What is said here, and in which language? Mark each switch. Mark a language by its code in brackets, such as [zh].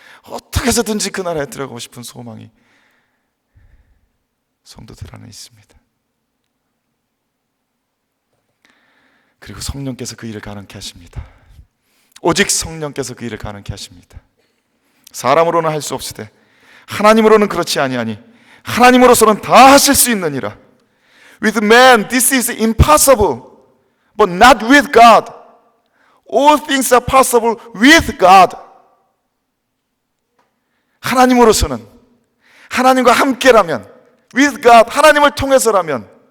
[ko] 어떻게 해서든지 그 나라에 들어가고 싶은 소망이 성도들 안에 있습니다. 그리고 성령께서 그 일을 가능케 하십니다. 오직 성령께서 그 일을 가능케 하십니다. 사람으로는 할 수 없으되 하나님으로는 그렇지 아니하니 하나님으로서는 다 하실 수 있느니라. [en] With man this is impossible, but not with God. All things are possible with God. [ko] 하나님으로서는, 하나님과 함께라면, [en] with God, [ko] 하나님을 통해서라면